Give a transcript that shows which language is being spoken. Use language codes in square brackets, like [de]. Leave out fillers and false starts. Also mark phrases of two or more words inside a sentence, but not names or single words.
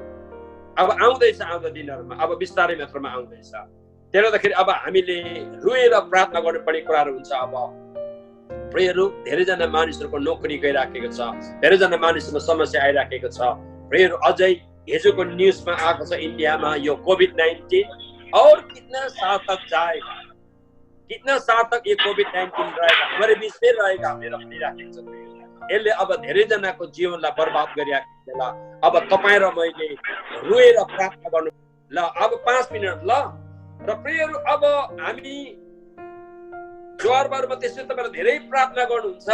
[ne] अब आउँदैछ आउँदो दिनहरूमा, अब बिस्तारै मात्रामा आउँदैछ। त्यसले गर्दाखेरि अब हामीले रोएर प्रार्थना गर्नुपर्ने कुराहरू हुन्छ। अब प्रियहरू धेरैजना मानिसहरूको नोकरी गइराखेको छ, धेरैजना मानिसहरूको समस्या आइराखेको छ प्रियहरू। अझै हिजोको न्युजमा आएको छ इन्डियामा यो कोभिड-19 [hi] और कितना साल तक जाएगा, कितना साल तक ये कोभिड-19 रहेगा, हमारे बीच में रहेगा [ne] भनेर भनिराखेको छ। यसले अब धेरैजनाको जीवनलाई बर्बाद गरिराखेको बेला अब तपाईँ र मैले रोएर प्रार्थना गर्नु। ल अब 5 मिनट ल। र प्रियहरू अब हामी ज्वारबारमा त्यसै तपाईहरु धेरै प्रार्थना गर्नुहुन्छ।